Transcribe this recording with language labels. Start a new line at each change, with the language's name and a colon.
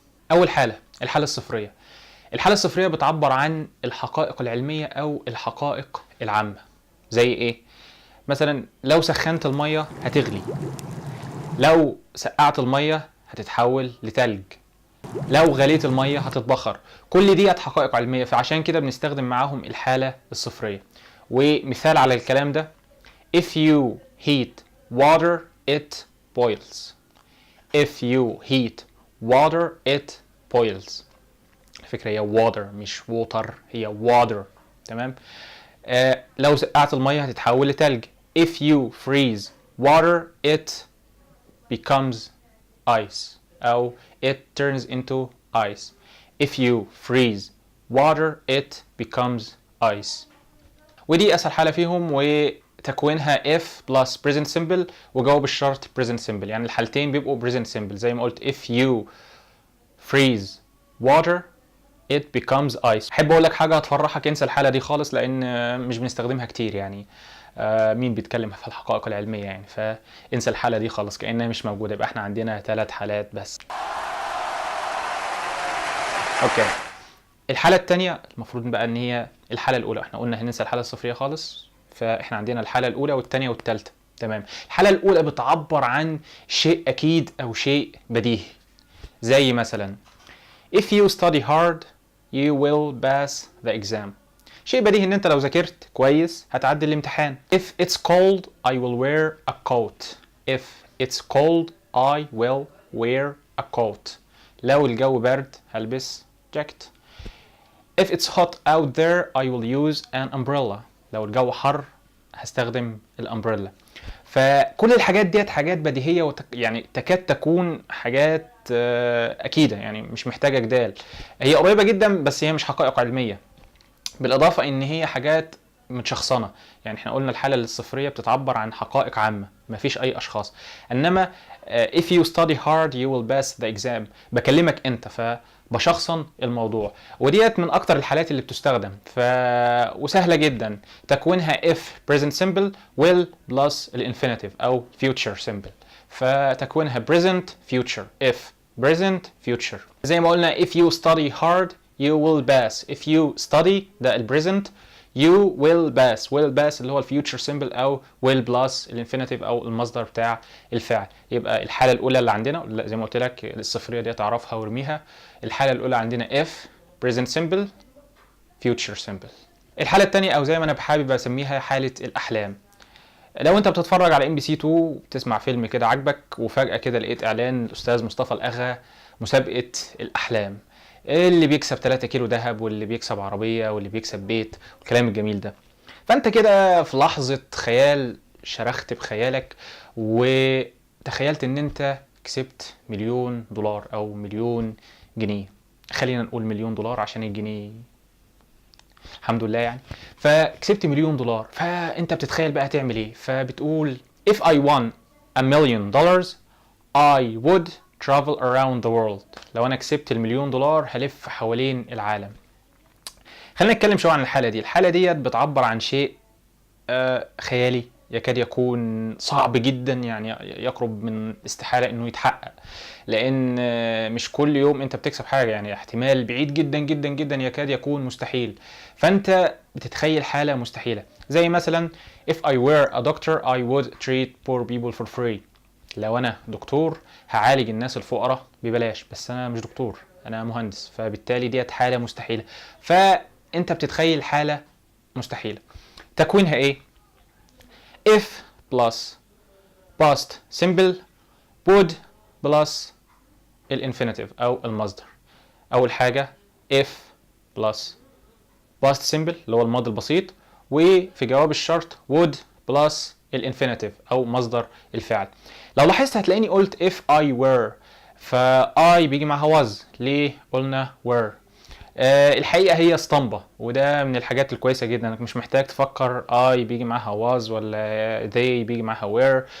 Arabic: أول حالة، الحالة الصفرية. الحالة الصفرية بتعبر عن الحقائق العلمية أو الحقائق العامة. زي إيه؟ مثلا لو سخنت المية هتغلي، لو سقعت المية هتتحول لتلج، لو غليت المية هتتبخر. كل دي حقائق علمية، فعشان كده بنستخدم معاهم الحالة الصفرية. ومثال على الكلام ده:
English: if you heat water it boils. if you heat water it boils.
Arabic: الفكرة هي water مش water، هي water. تمام. لو سقعت المية هتتحول لتلج.
English: if you freeze water it becomes ice أو it turns into ice. if you freeze water it becomes ice.
Arabic: ودي أسهل حالة فيهم، وتكوينها if plus present simple وجواب الشرط present simple. يعني الحالتين بيبقوا
English: present simple
Arabic: زي ما قلت:
English: if you freeze water it becomes ice.
Arabic: احب اقول لك حاجه هتفرحك: انسى الحاله دي خالص، لان مش بنستخدمها كتير. يعني مين بيتكلم في الحقائق العلميه يعني؟ فانسى الحاله دي خالص كانها مش موجوده. يبقى احنا عندنا 3 حالات بس. اوكي، الحاله الثانيه المفروض بقى ان هي الحاله الاولى. احنا قلنا هننسى الحاله الصفريه خالص، فاحنا عندنا الحاله الاولى والثانيه والثالثه. تمام. الحاله الاولى بتعبر عن شيء اكيد او شيء بديهي. زي مثلا
English: if you study hard you will pass the exam.
Arabic: شيء بديهي ان انت لو ذاكرت كويس هتعدي الامتحان.
English: if it's cold I will wear a coat. if it's cold I will wear a coat.
Arabic: لو الجو برد هلبس جاكيت.
English: if it's hot out there I will use an umbrella.
Arabic: لو الجو حر هستخدم الامبريلا. فكل الحاجات ديت حاجات بديهيه يعني تكاد تكون حاجات اكيده، يعني مش محتاجه جدال. هي قريبه جدا بس هي مش حقائق علميه، بالاضافه ان هي حاجات متشخصنه. يعني احنا قلنا الحاله الصفريه بتتعبر عن حقائق عامه مفيش اي اشخاص، انما
English: if you study hard you will pass the exam
Arabic: بكلمك انت، فبشخصن الموضوع. وديت من اكتر الحالات اللي بتستخدم وسهله جدا.
English: تكوينها if present simple will plus الانفينيتيف او future simple. فتكوينها present future if present future.
Arabic: زي ما قلنا
English: if you study hard you will pass. if you study
Arabic: ده البريزنت،
English: you will pass.
Arabic: will pass اللي هو الفيوتشر سيمبل او will plus الانفينيتيف او المصدر بتاع الفعل. يبقى الحاله الاولى اللي عندنا زي ما قلت لك الصفريه دي تعرفها وارميها.
English: الحاله الاولى عندنا if present simple future simple.
Arabic: الحاله الثانيه او زي ما انا حابب اسميها حاله الاحلام. لو انت بتتفرج على ام بي سي 2 بتسمع فيلم كده عاجبك، وفجاه كده لقيت اعلان الاستاذ مصطفى الاغا مسابقه الاحلام. اللي بيكسب 3 كيلو ذهب، واللي بيكسب عربية، واللي بيكسب بيت، والكلام الجميل ده. فانت كده في لحظة خيال شرخت بخيالك وتخيلت ان انت كسبت مليون دولار او مليون جنيه. خلينا نقول مليون دولار عشان الجنيه الحمد لله يعني. فكسبت مليون دولار، فانت بتتخيل بقى هتعمل ايه. فبتقول
English: if I won $1,000,000 I would travel around the world.
Arabic: لو انا كسبت المليون دولار هلف حوالين العالم. خلينا نتكلم شويه عن الحاله دي. الحاله ديت بتعبر عن شيء خيالي يكاد يكون صعب جدا، يعني يقرب من استحالة انه يتحقق، لان مش كل يوم انت بتكسب حاجة، يعني احتمال بعيد جدا جدا جدا يكاد يكون مستحيل. فانت بتتخيل حالة مستحيلة، زي مثلا
English: if I were a doctor I would treat poor people for free.
Arabic: لو انا دكتور هعالج الناس الفقراء ببلاش، بس انا مش دكتور، انا مهندس، فبالتالي ديت حالة مستحيلة. فانت بتتخيل حالة مستحيلة.
English: تكوينها ايه؟ if plus past simple would plus الانفينيتيف او المصدر.
Arabic: اول حاجه if plus past simple اللي هو الماضي البسيط، وفي جواب الشرط would plus الانفينيتيف او مصدر الفعل. لو لاحظت هتلاقيني قلت if I were، I بيجي معاها was. ليه قلنا were؟ الحقيقه هي اسطمبه، وده من الحاجات الكويسه جدا انك مش محتاج تفكر I بيجي معاها was ولا they بيجي معاها were.